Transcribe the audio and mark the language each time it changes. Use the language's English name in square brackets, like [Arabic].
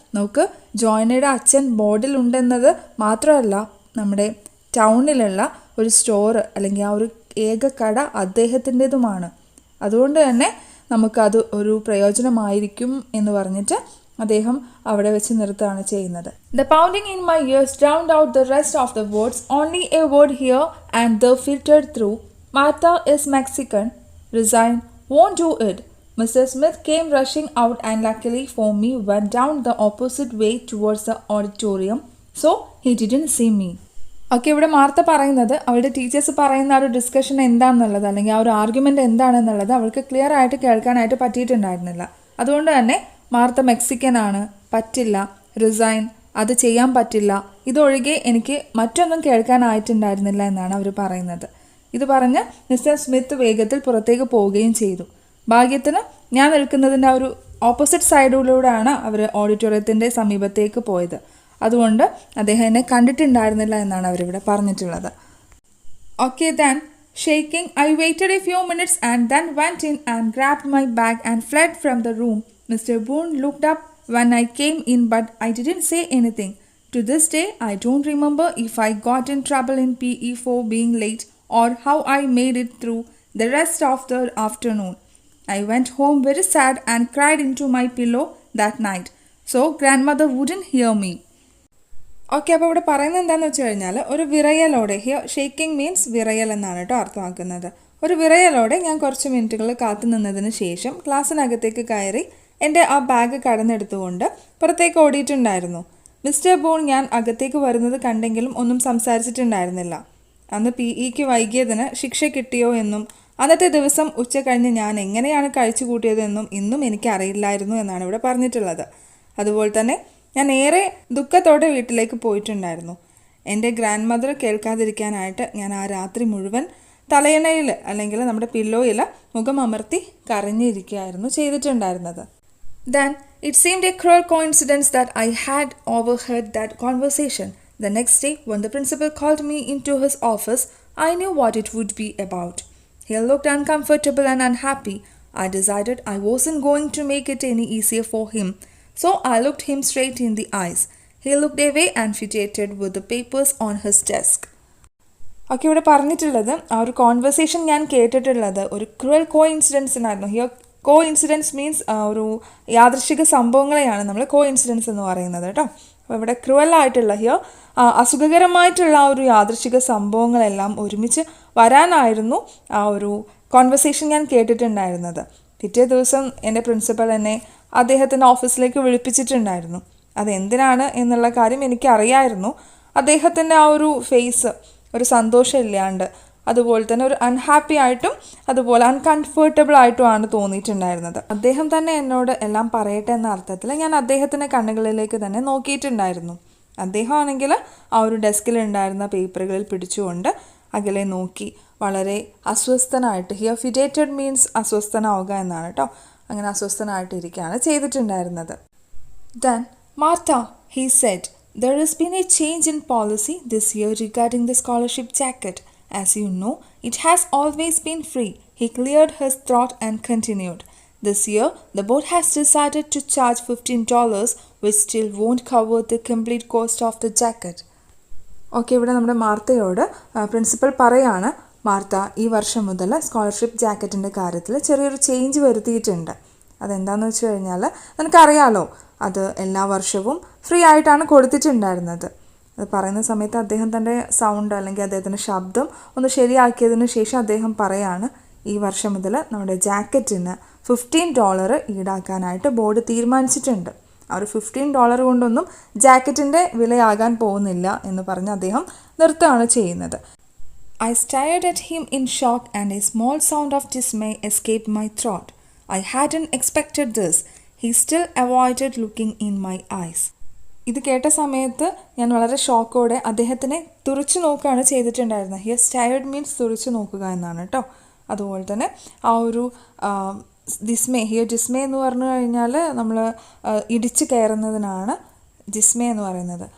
[Malayalam] നമുക്ക് ജോയ്നയുടെ അച്ഛൻ ബോർഡിലുണ്ടെന്നത് മാത്രമല്ല, നമ്മുടെ ടൗണിലുള്ള ഒരു സ്റ്റോർ അല്ലെങ്കിൽ ആ ഒരു ഏക കട അദ്ദേഹത്തിൻ്റെതുമാണ്. അതുകൊണ്ട് തന്നെ നമുക്കത് ഒരു പ്രയോജനമായിരിക്കും എന്ന് പറഞ്ഞിട്ട് അദ്ദേഹം അവിടെ വെച്ച് നിർത്തുകയാണ് ചെയ്യുന്നത്. [English] The pounding in my ears drowned out the rest of the words. Only a word here and there filtered through. Martha is Mexican. Resign won't do it. Mr. Smith came rushing out and luckily for me went down the opposite way towards the auditorium, so he didn't see me. [Malayalam] Okay, ഇവിടെ Martha പറയുന്നത് അവളുടെ teachers പറയുന്ന ആ ഒരു discussion എന്താണെന്നുള്ളത്, അല്ലെങ്കിൽ ആ ഒരു ആർഗ്യുമെൻ്റ് എന്താണെന്നുള്ളത് അവൾക്ക് ക്ലിയർ ആയിട്ട് കേൾക്കാനായിട്ട് പറ്റിയിട്ടുണ്ടായിരുന്നില്ല. അതുകൊണ്ട് തന്നെ മാർത്ത മെക്സിക്കൻ ആണ്, പറ്റില്ല, റിസൈൻ അത് ചെയ്യാൻ പറ്റില്ല, ഇതൊഴികെ എനിക്ക് മറ്റൊന്നും കേൾക്കാനായിട്ടുണ്ടായിരുന്നില്ല എന്നാണ് അവർ പറയുന്നത്. ഇത് പറഞ്ഞ് മിസ്റ്റർ സ്മിത്ത് വേഗത്തിൽ പുറത്തേക്ക് പോവുകയും ചെയ്തു. ഭാഗ്യത്തിന് ഞാൻ നിൽക്കുന്നതിൻ്റെ ആ ഒരു ഓപ്പോസിറ്റ് സൈഡിലൂടെയാണ് അവർ ഓഡിറ്റോറിയത്തിൻ്റെ സമീപത്തേക്ക് പോയത്. അതുകൊണ്ട് അദ്ദേഹം എന്നെ കണ്ടിട്ടുണ്ടായിരുന്നില്ല എന്നാണ് അവരിവിടെ പറഞ്ഞിട്ടുള്ളത്. [English] Okay, then shaking I waited a few minutes and then went in and grabbed my bag and fled from the room. Mr. Boone looked up when I came in, but I didn't say anything. To this day, I don't remember if I got in trouble in PE for being late or how I made it through the rest of the afternoon. I went home very sad and cried into my pillow that night, so grandmother wouldn't hear me. [Malayalam] Okay, അപ്പോൾ ഇവിടെ പറയുന്നത് എന്താണെന്ന് വെച്ച് കഴിഞ്ഞാൽ ഒരു വിറയലോടെ, [English] here shaking means [Malayalam] വിറയൽ എന്നാണ് കേട്ടോ അർത്ഥമാക്കുന്നത്. ഒരു വിറയലോടെ ഞാൻ കുറച്ച് മിനിറ്റുകൾ കാത്തു നിന്നതിന് ശേഷം ക്ലാസ്സിനകത്തേക്ക് കയറി എൻ്റെ ആ ബാഗ് കടന്നെടുത്തുകൊണ്ട് പുറത്തേക്ക് ഓടിയിട്ടുണ്ടായിരുന്നു. മിസ്റ്റർ ബൂൺ ഞാൻ അകത്തേക്ക് വരുന്നത് കണ്ടെങ്കിലും ഒന്നും സംസാരിച്ചിട്ടുണ്ടായിരുന്നില്ല. അന്ന് PEക്ക് വൈകിയതിന് ശിക്ഷ കിട്ടിയോ എന്നും അന്നത്തെ ദിവസം ഉച്ച കഴിഞ്ഞ് ഞാൻ എങ്ങനെയാണ് കഴിച്ചു കൂട്ടിയതെന്നും ഇന്നും എനിക്കറിയില്ലായിരുന്നു എന്നാണ് ഇവിടെ പറഞ്ഞിട്ടുള്ളത്. അതുപോലെ തന്നെ ഞാൻ ഏറെ ദുഃഖത്തോടെ വീട്ടിലേക്ക് പോയിട്ടുണ്ടായിരുന്നു. എൻ്റെ ഗ്രാൻഡ് മദർ കേൾക്കാതിരിക്കാനായിട്ട് ഞാൻ ആ രാത്രി മുഴുവൻ തലയണയിൽ അല്ലെങ്കിൽ നമ്മുടെ പില്ലോയിൽ മുഖം അമർത്തി കരഞ്ഞിരിക്കുകയായിരുന്നു ചെയ്തിട്ടുണ്ടായിരുന്നത്. [English] Then it seemed a cruel coincidence that I had overheard that conversation. The next day, when the principal called me into his office, I knew what it would be about. He looked uncomfortable and unhappy. I decided I wasn't going to make it any easier for him, so I looked him straight in the eyes. He looked away and fidgeted with the papers on his desk. [Malayalam] Okay, ഇവിടെ പറഞ്ഞിട്ടുള്ളത് ആ ഒരു conversation ഞാൻ കേട്ടിട്ടുള്ളത് ഒരു cruel co ഇൻസിഡൻസിനായിരുന്നു. [English] here coincidence means [Malayalam] ഒരു യാദൃശ്ചിക സംഭവങ്ങളെയാണ് നമ്മൾ കോ incidents എന്ന് പറയുന്നത് കേട്ടോ. അപ്പോൾ ഇവിടെ ക്രൂവലായിട്ടുള്ള ഹിയർ അസുഖകരമായിട്ടുള്ള ആ ഒരു യാദൃശ്ചിക സംഭവങ്ങളെല്ലാം ഒരുമിച്ച് വരാനായിരുന്നു ആ ഒരു കോൺവെർസേഷൻ ഞാൻ കേട്ടിട്ടുണ്ടായിരുന്നത്. പിറ്റേ ദിവസം എൻ്റെ പ്രിൻസിപ്പൽ എന്നെ അദ്ദേഹത്തിൻ്റെ ഓഫീസിലേക്ക് വിളിപ്പിച്ചിട്ടുണ്ടായിരുന്നു. അതെന്തിനാണ് എന്നുള്ള കാര്യം എനിക്കറിയായിരുന്നു. അദ്ദേഹത്തിൻ്റെ ആ ഒരു ഫേസ് ഒരു സന്തോഷമില്ലാണ്ട്, അതുപോലെ തന്നെ ഒരു അൺഹാപ്പി ആയിട്ടും അതുപോലെ അൺകംഫർട്ടബിൾ ആയിട്ടുമാണ് തോന്നിയിട്ടുണ്ടായിരുന്നത്. അദ്ദേഹം തന്നെ എന്നോട് എല്ലാം പറയട്ടെ എന്ന അർത്ഥത്തിൽ ഞാൻ അദ്ദേഹത്തിൻ്റെ കണ്ണുകളിലേക്ക് തന്നെ നോക്കിയിട്ടുണ്ടായിരുന്നു. അദ്ദേഹം ആണെങ്കിൽ ആ ഒരു ഡെസ്കിലുണ്ടായിരുന്ന പേപ്പറുകളിൽ പിടിച്ചുകൊണ്ട് അകലെ നോക്കി വളരെ അസ്വസ്ഥനായിട്ട്, [English] here fidgeted means [Malayalam] അസ്വസ്ഥനാവുക എന്നാണ് കേട്ടോ, അങ്ങനെ അസ്വസ്ഥനായിട്ടിരിക്കുകയാണ് ചെയ്തിട്ടുണ്ടായിരുന്നത്. [English] Then, Martha, he said, there has been a change in policy this year regarding the scholarship jacket. As you know, it has always been free. He cleared his throat and continued. This year, the board has decided to charge $15, which still won't cover the complete cost of the jacket. [Malayalam] Okay, ഇവിടെ നമ്മുടെ മാർത്തയോട് principal പറയാണ്, Martha ഈ വർഷം മുതൽ scholarship ജാക്കറ്റിൻ്റെ കാര്യത്തിൽ ചെറിയൊരു change വരുത്തിയിട്ടുണ്ട്. അതെന്താണെന്ന് വെച്ച് കഴിഞ്ഞാൽ നിനക്കറിയാലോ, അത് എല്ലാ വർഷവും ഫ്രീ ആയിട്ടാണ് കൊടുത്തിട്ടുണ്ടായിരുന്നത്. അത് പറയുന്ന സമയത്ത് അദ്ദേഹം തൻ്റെ സൗണ്ട് അല്ലെങ്കിൽ അദ്ദേഹത്തിൻ്റെ ശബ്ദം ഒന്ന് ശരിയാക്കിയതിന് ശേഷം അദ്ദേഹം പറയാണ്, ഈ വർഷം മുതൽ നമ്മുടെ ജാക്കറ്റിന് $15 ഈടാക്കാനായിട്ട് ബോർഡ് തീരുമാനിച്ചിട്ടുണ്ട്. ആ ഒരു $15 കൊണ്ടൊന്നും ജാക്കറ്റിൻ്റെ വിലയാകാൻ പോകുന്നില്ല എന്ന് പറഞ്ഞ് അദ്ദേഹം നിർത്തുകയാണ് ചെയ്യുന്നത്. [English] I stared at him in shock and a small sound of dismay escaped my throat. I hadn't expected this. He still avoided looking in my eyes. [Malayalam] ഇത് കേട്ട സമയത്ത് ഞാൻ വളരെ ഷോക്കോടെ അദ്ദേഹത്തിനെ തുറിച്ചു നോക്കുകയാണ് ചെയ്തിട്ടുണ്ടായിരുന്നത്. [English] here stared means [Malayalam] തുറിച്ചു നോക്കുക എന്നാണ് കേട്ടോ. അതുപോലെ തന്നെ ആ ഒരു ഡിസ്മേ, ഹിയർ ഡിസ്മേ എന്ന് പറഞ്ഞു കഴിഞ്ഞാൽ നമ്മൾ ഇടിച്ചു കയറുന്നതിനാണ് ഡിസ്മേ എന്ന് പറയുന്നത്.